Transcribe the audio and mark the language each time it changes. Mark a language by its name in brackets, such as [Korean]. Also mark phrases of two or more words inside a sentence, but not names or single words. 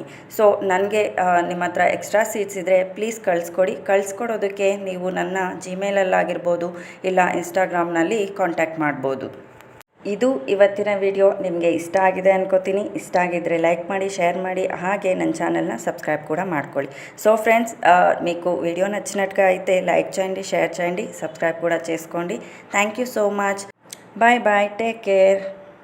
[Kannada] ಸೊ ನನಗೆ ನಿಮ್ಮ ಹತ್ರ [English] extra seats [Kannada] ಇದ್ದರೆ ಪ್ಲೀಸ್ ಕಳಿಸ್ಕೊಡಿ. ಕಳಿಸ್ಕೊಡೋದಕ್ಕೆ ನೀವು ನನ್ನ ಜಿಮೇಲಲ್ಲಾಗಿರ್ಬೋದು ಇಲ್ಲ ಇನ್ಸ್ಟಾಗ್ರಾಮ್ನಲ್ಲಿ ಕಾಂಟ್ಯಾಕ್ಟ್ ಮಾಡ್ಬೋದು. ಇದು ಇವತ್ತಿನ ವಿಡಿಯೋ. ನಿಮಗೆ ಇಷ್ಟ ಆಗಿದೆ ಅನ್ಕೋತೀನಿ. ಇಷ್ಟ ಆಗಿದ್ದರೆ లైక్ ಮಾಡಿ, షేర్ ಮಾಡಿ, ಹಾಗೆ ನನ್ನ [Telugu] ఛానల్ని సబ్స్క్రైబ్ కూడా [Kannada] ಮಾಡ್ಕೊಳ್ಳಿ. [English] so friends, [Telugu] మీకు వీడియో నచ్చినట్టుగా అయితే లైక్ చేయండి, షేర్ చేయండి, సబ్స్క్రైబ్ కూడా చేసుకోండి. [English] thank you so much. Bye bye. Take care.